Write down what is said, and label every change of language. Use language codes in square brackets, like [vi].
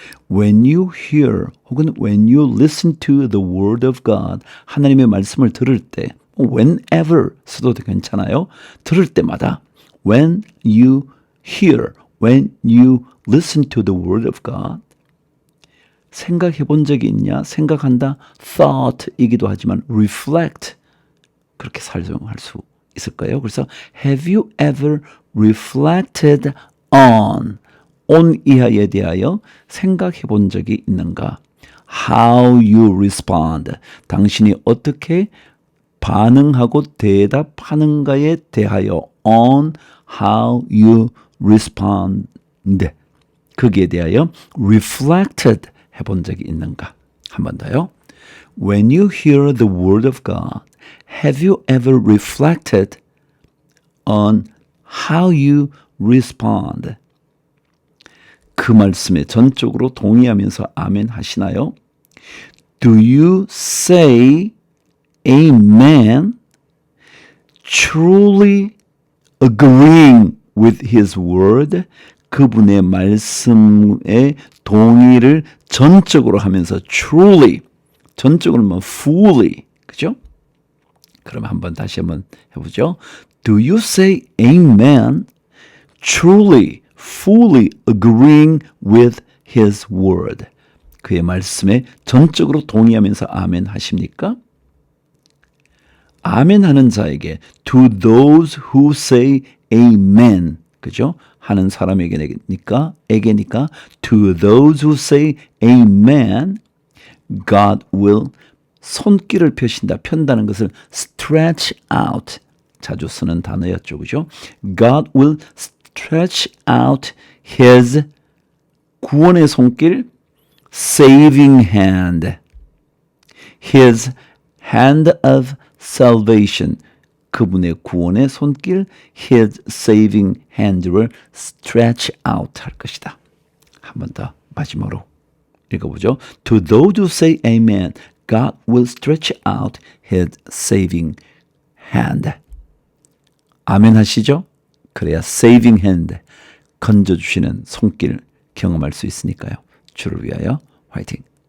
[en] When you hear [ko] 혹은 [en] when you listen to the word of God, [ko] 하나님의 말씀을 들을 때 [en] whenever [ko] 써도 괜찮아요. 들을 때마다 [en] when you hear, when you listen to the word of God, [ko] 생각해 본 적이 있냐? 생각한다. thought이기도 하지만 reflect 그렇게 사용할 수 있을 거예요. 그래서 [en] have you ever reflected on [ko] 이하에 대하여 생각해 본 적이 있는가? [en] How you respond. [ko] 당신이 어떻게 반응하고 대답하는가에 대하여 [en] on how you respond. [ko] 거기에 대하여 reflected 해본 적이 있는가? 한 번 더요. [en] When you hear the word of God, have you ever reflected on how you respond? [ko] 그 말씀에 전적으로 동의하면서 아멘 하시나요? [en] Do you say amen truly agreeing with his word? [ko] 그분의 말씀에 동의를 전적으로 하면서 truly, 전적으로 뭐 fully, 그죠? 그럼 다시 한번 해보죠. [en] Do you say amen truly, fully agreeing with his word? [ko] 그의 말씀에 전적으로 동의하면서 아멘 하십니까? 아멘 하는 자에게 [en] to those who say amen. [ko] 그죠? 하는 사람에게니까 [en] to those who say amen God will [ko] 손길을 펴신다. 편다는 것을 stretch out 자주 쓰는 단어였죠. 그죠? [en] God will stretch out his [ko] 구원의 손길 [en] saving hand. His hand of salvation. [ko] 그분의 구원의 손길 [en] his saving hand [ko] 를 [en] stretch out [ko] 할 것이다. 한 번 더 마지막으로 읽어보죠. [en] To those who say amen, God will stretch out his saving hand. [ko] 아멘 하시죠? 그래야 saving hand, 건져주시는 손길 경험할 수 있으니까요. 주를 위하여 화이팅!